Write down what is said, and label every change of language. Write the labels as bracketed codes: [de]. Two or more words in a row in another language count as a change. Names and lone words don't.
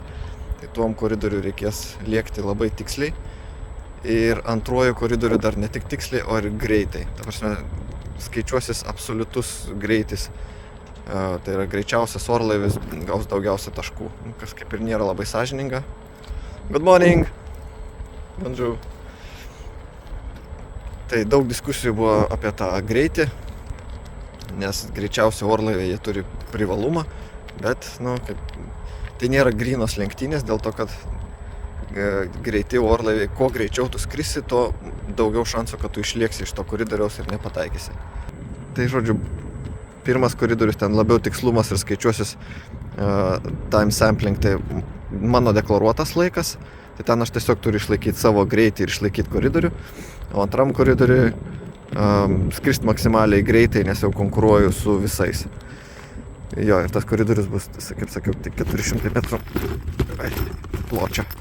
[lt] Tai tuom koridoriu reikės lėkti labai tiksliai. Ir antrojo koridoriu dar ne tik tiksliai, o ir greitai. Ta prasme, skaičiuosis absoliutus greitis. Tai yra greičiausias orlaivis gaus daugiausia taškų, kas kaip ir nėra labai sąžininga. [en] Good morning! [fr] Bonjour! [lt] Tai daug diskusijų buvo apie tą greitį, nes greičiausi orlaiviai jie turi privalumą, bet tai nėra grynos lenktynės, dėl to, kad greiti orlaiviai, kuo greičiau tu skrisi, to daugiau šansų, kad tu išlieksi iš to koridoriaus ir nepataikysi. Tai žodžiu, pirmas koridorius ten labiau tikslumas ir skaičiuosis [en] time sampling, [lt] tai mano deklaruotas laikas, tai ten aš tiesiog turiu išlaikyti savo greitį ir išlaikyti koridorių, o antram koridoriui skristi maksimaliai greitai, nes jau konkuruoju su visais. Jo, ir tas koridorius bus, kaip sakiau, tik 400 metrų pločio.